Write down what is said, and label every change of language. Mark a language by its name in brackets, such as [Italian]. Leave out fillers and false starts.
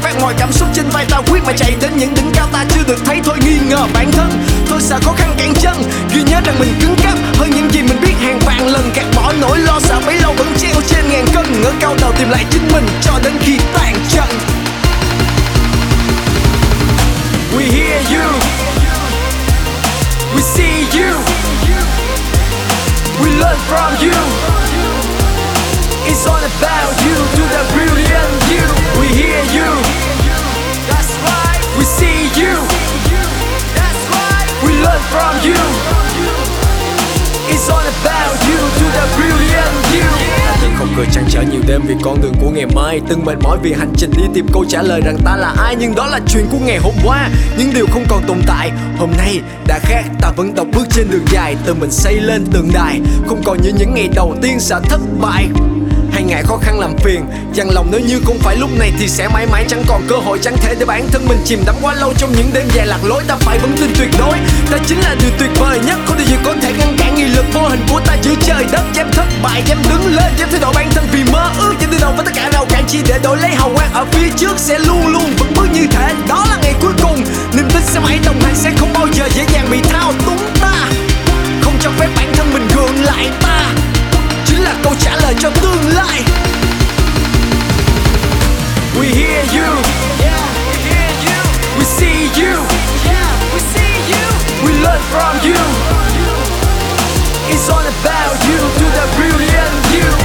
[Vietnamese] Vác mọi cảm xúc trên vai, ta quyết mà chạy đến những đỉnh cao ta chưa được thấy. Thôi nghi ngờ bản thân, thôi sợ khó khăn cản chân, ghi nhớ rằng mình cứng cáp hơn những gì mình biết hàng vạn lần. Gạt bỏ nỗi lo sợ bấy lâu vẫn treo trên ngàn cân, ngỡ cao đầu tìm lại chính mình cho đến khi tàn trận. [English] We hear you, we see you, we learn from you, it's all about you to the brilliant you. We hear you, that's right, we see you, that's right, we learn from you, it's all about you to the brilliant you. [Vietnamese] Không cười trăn trở nhiều đêm vì con đường của ngày mai. Từng mệt mỏi vì hành trình đi tìm câu trả lời rằng ta là ai. Nhưng đó là chuyện của ngày hôm qua, những điều không còn tồn tại. Hôm nay đã khác, ta vẫn đọc bước trên đường dài. Tự mình xây lên tượng đài, không còn như những ngày đầu tiên sợ thất bại hay ngại khó khăn làm phiền. Chẳng lòng nếu như không phải lúc này thì sẽ mãi mãi chẳng còn cơ hội. Chẳng thể để bản thân mình chìm đắm quá lâu trong những đêm dài lạc lối. Ta phải vững tin tuyệt đối, ta chính là điều tuyệt vời nhất. Không điều gì có thể ngăn cản nghị lực vô hình của ta giữa trời đất. Dám thất bại, dám đứng lên, dám thay đổi bản thân vì mơ ước. Dám đối đầu với tất cả rào cản chỉ để đổi lấy hào quang ở phía trước. Sẽ luôn luôn vững bước như thế, đó là ngày cuối cùng. Niềm tin sẽ mãi đồng hành, sẽ không bao giờ dễ dàng bị thao túng. Ta không cho phép bản thân mình gượng lại. Ta chính là câu trả lời cho tương lai. [English] We hear you, yeah, we hear you, we see you, yeah, we see you, we learn from you, it's all about you to the brilliant you.